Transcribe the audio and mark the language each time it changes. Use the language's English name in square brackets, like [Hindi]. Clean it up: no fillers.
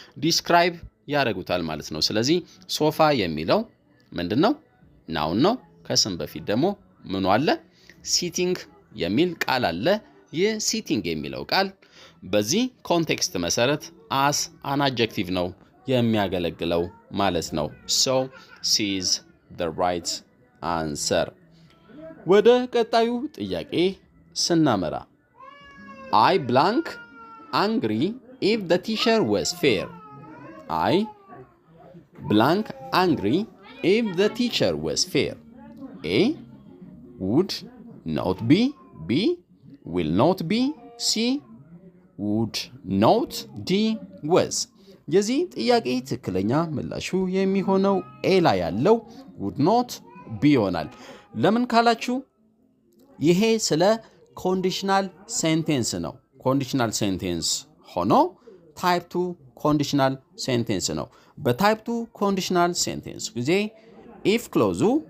[Amharic] ዲስክራይብ ያደርጉታል ማለት ነው። ስለዚህ ሶፋ የሚለው ምንድነው? ናውን ነው። ከስም በፊት ደግሞ ምኑ አለ? ሲቲንግ የሚል ቃል አለ። ይህ ሲቲንግ የሚለው ቃል በዚህ ኮንቴክስት መሰረት አስ አን አድጀክቲቭ ነው የሚያገለግለው ማለት ነው። [English] So C is the right answer. [Amharic] ወደ ቀጣዩ ጥያቄ ስናመራ [English] I blank angry if the teacher was fair. I blank angry if the teacher was fair. A would not be, B will not be, C would not, D was. [Amharic] የዚህ ጥያቄ ትክክለኛ ምላሹ የሚሆነው ኤ ላይ ያለው [English] would not be [Amharic] ይሆናል። ለምን ካላችሁ ይሄ ስለ ኮንዲሽናል ሴንቴንስ ነው። ኮንዲሽናል ሴንቴንስ ሆኖ ታይፕ 2 ኮንዲሽናል ሴንቴንስ ነው። በታይፕ 2 ኮንዲሽናል ሴንቴንስ ጊዜ ኢፍ ክሎዙ